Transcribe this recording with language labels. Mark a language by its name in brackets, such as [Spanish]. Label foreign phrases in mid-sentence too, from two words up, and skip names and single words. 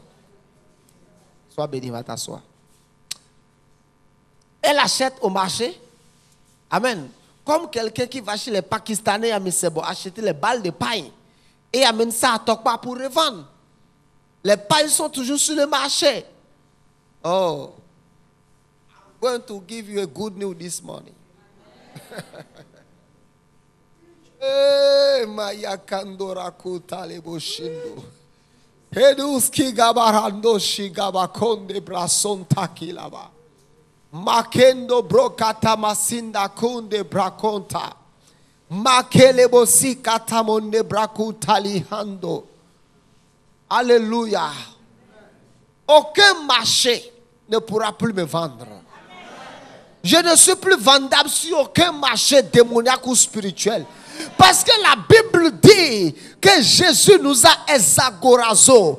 [French] Sois béni, va t'asseoir. Elle achète au marché. Amen. Comme quelqu'un qui va chez les Pakistanais à Missebo acheter les balles de paille et amène ça à Tokpa pour revendre. Les pailles sont toujours sur le marché. [English] Oh, I'm going to give you a good news this morning. Eh, Maya Kandora Kutale Boshindo. Heduski Gabarando Shigabakonde Brason Takilaba. Makendo brokata masinda kunde brakonta. Makele bosi katamonde brakutali hando. [French] Alléluia. Aucun marché ne pourra plus me vendre. Je ne suis plus vendable sur aucun marché démoniaque ou spirituel. Parce que la Bible dit que Jésus nous a exagorazo.